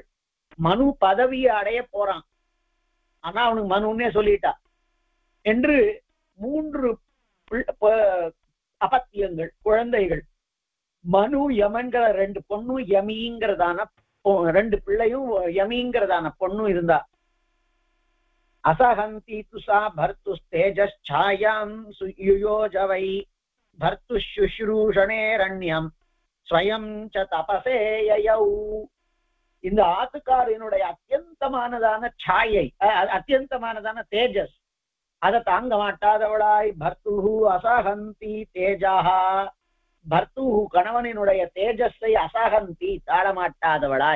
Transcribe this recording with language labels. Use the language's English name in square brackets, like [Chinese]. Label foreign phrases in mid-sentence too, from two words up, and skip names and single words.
[Tamil] மனு பதவியை அடைய போறான், ஆனா அவனுக்கு மனுன்னே சொல்லிட்டா என்று 3 அபத்தியங்கள், குழந்தைகள். மனு யமன்கிற 2 பொண்ணும், யமிங்கிறதான 2 பிள்ளையும், யமிங்கிறதான பொண்ணும் இருந்தா. [Sanskrit] असहन्ति तु सा भर्तुस्तेजश्छायां युयोजवै भर्तुशुश्रूषणेरण्यं स्वयं च तपसे ययौ. [Tamil] இந்த ஆத்துக்காரனுடைய அத்தியந்தமானதான சாயை, அத்தியந்தமானதான தேஜஸ், அதை தாங்க மாட்டாதவளாய் [Sanskrit] भर्तुः असहन्ती तेजः, [Tamil] பர்த்துஹு கணவனினுடைய தேஜஸை அசஹந்தி தாழமாட்டாதவளாய்.